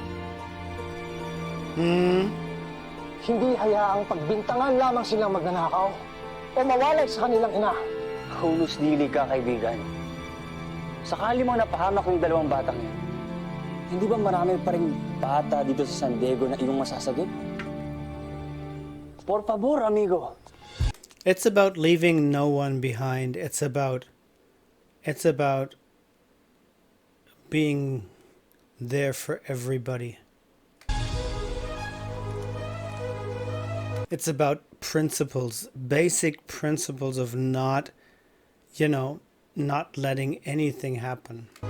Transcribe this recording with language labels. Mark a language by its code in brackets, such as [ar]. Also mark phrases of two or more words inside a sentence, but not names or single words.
[tl] Hindi hayaang pagbintangan lamang silang magnanakaw o mawalay sa kanilang ina. Hulus dili ka, kaibigan. Sakali mong napahamak yung dalawang batang yan, hindi ba marami pa rin bata dito sa San Diego na iyong masasagip? [es] Por favor, amigo. [en] It's about leaving no one behind. It's about being there for everybody. It's about principles, basic principles of not letting anything happen.